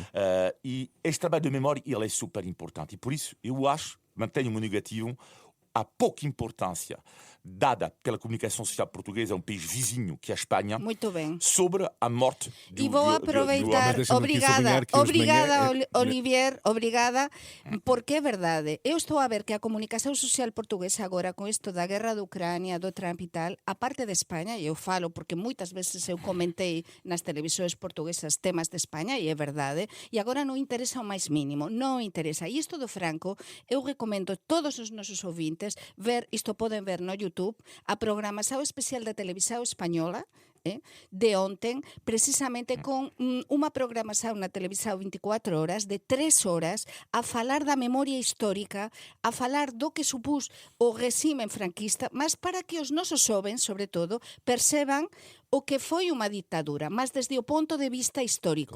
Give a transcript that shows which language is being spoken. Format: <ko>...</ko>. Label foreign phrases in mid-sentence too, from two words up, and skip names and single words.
<pt>E este trabalho de memória ele é super importante. E por isso eu acho, mantenho o meu negativo, há pouca importância dada pela comunicação social portuguesa a um país vizinho, que é a Espanha, Muito bem. sobre a morte do E vou do aproveitar, Mas deixa-me aqui obrigada, sublinhar que hoje de manhã obrigada, Olivier, obrigada, porque é verdade.</pt> <gl>Eu estou a ver que a comunicación social portuguesa agora, con isto da guerra de Ucrania, do Trump e tal, a parte de España, e eu falo porque moitas veces eu comentei nas televisores portuguesas temas de España, e é verdade, e agora non interesa o máis mínimo, non interesa. E isto do Franco, eu recomendo a todos os nosos ouvintes ver, isto poden ver no YouTube, a programación especial da televisão española, de ontem, precisamente con unha programación na televisão 24 horas, de 3 horas, a falar da memoria histórica, a falar do que supús o regime franquista, mas para que os nosos xovens, sobre todo, perceban o que foi unha ditadura, mas desde o ponto de vista histórico.</gl>